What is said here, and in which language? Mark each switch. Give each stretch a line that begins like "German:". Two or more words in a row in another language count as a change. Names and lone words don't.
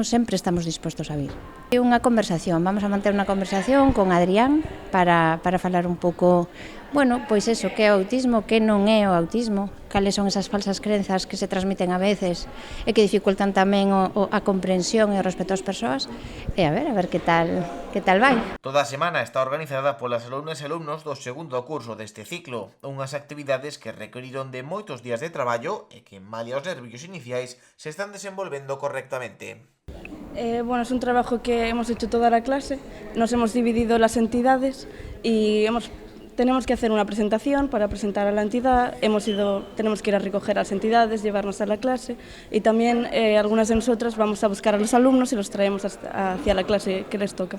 Galician: Sempre estamos dispostos a vir. É unha conversación, vamos a manter unha conversación con Adrián para falar un pouco, pois eso, que é o autismo, que non é o autismo, cales son esas falsas crenzas que se transmiten a veces e que dificultan tamén a comprensión e o respeto ás persoas, e a ver que tal vai. Toda a semana está organizada polas alumnas e alumnos do segundo curso deste ciclo, unhas actividades que requeriron de moitos días de traballo e que, malia os nervios iniciais, se están desenvolvendo correctamente.
Spanish: Es un trabajo que hemos hecho toda la clase, nos hemos dividido las entidades y tenemos que hacer una presentación para presentar a la entidad, tenemos que ir a recoger a las entidades, llevarnos a la clase y también algunas de nosotras vamos a buscar a los alumnos y los traemos hacia la clase que les toca.